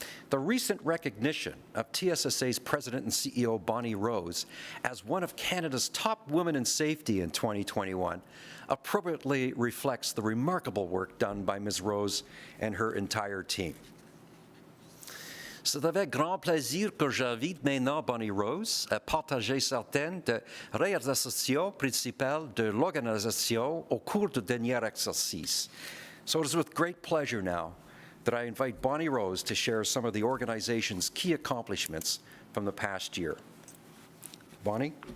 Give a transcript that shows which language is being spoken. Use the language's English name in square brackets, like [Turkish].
[English] The recent recognition of TSSA's President and CEO Bonnie Rose as one of Canada's top women in safety in 2021 appropriately reflects the remarkable work done by Ms. Rose and her entire team. [French] C'est avec grand plaisir que j'invite maintenant Bonnie Rose à partager certaines des réalisations principales de l'organisation au cours du dernier exercice. [English] So it is with great pleasure now that I invite Bonnie Rose to share some of the organization's key accomplishments from the past year. Bonnie?